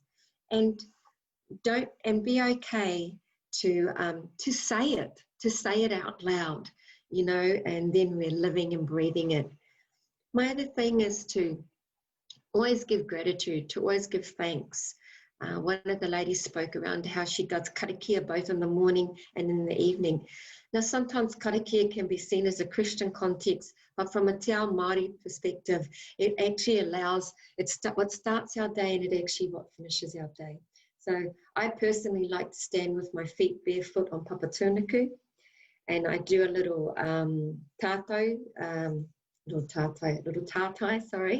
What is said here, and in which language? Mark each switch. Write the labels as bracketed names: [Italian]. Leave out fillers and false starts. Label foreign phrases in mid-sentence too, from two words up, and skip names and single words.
[English] And be okay to say it out loud, you know, and then we're living and breathing it. My other thing is to always give gratitude, to always give thanks. One of the ladies spoke around how she does karakia both in the morning and in the evening. Now, sometimes karakia can be seen as a Christian context, but from a [Māori] te ao Māori [English] perspective, it actually allows, what starts our day and it actually what finishes our day. So I personally like to stand with my feet barefoot on papatūnuku, and I do a little little tātai, sorry.